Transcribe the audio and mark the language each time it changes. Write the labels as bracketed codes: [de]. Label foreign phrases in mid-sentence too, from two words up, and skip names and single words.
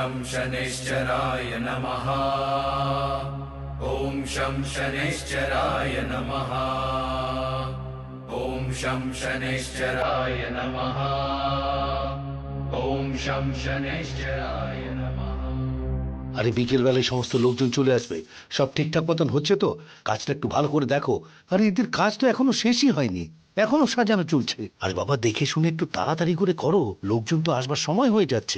[sa] शनैश्चराय नमः। ॐ शं शनैश्चराय नमः। ॐ शं शनैश्चराय नमः। ॐ शं शनैश्चराय नमः। [bn] আরে বিকেল বেলায় সমস্ত লোকজন চলে আসবে, সব ঠিকঠাক মতন হচ্ছে তো? কাজটা একটু ভালো করে দেখো। আরে এদের কাজ তো এখনো শেষই হয়নি, এখনো সাজানো চলছে। আরে বাবা দেখে শুনে একটু তাড়াতাড়ি করে করো, লোকজন তো আসবার সময় হয়ে যাচ্ছে।